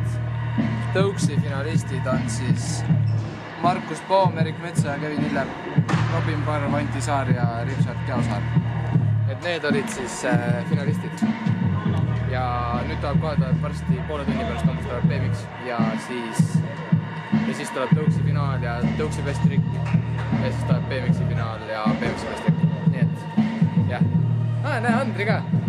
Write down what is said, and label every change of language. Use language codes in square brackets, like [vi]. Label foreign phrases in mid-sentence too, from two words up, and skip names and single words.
[et] Tõuksi finalistid on siis Markus Poom, Erik Metsa ja Kevin Hiller, Robin Parv, Anti Saar ja Richard Keosaar. Et need olid siis finalistid. Ja nüüd tuleb kohe varsti poole tunni pärast hommust tuleb BMX ja siis tuleb Tõuksi finaal ja Tõuksi [en] best trick [et] ja siis tuleb BMX-i finaal ja BMX-i [en] best trick. [et] Nii et, jah. Näe, Andri ka.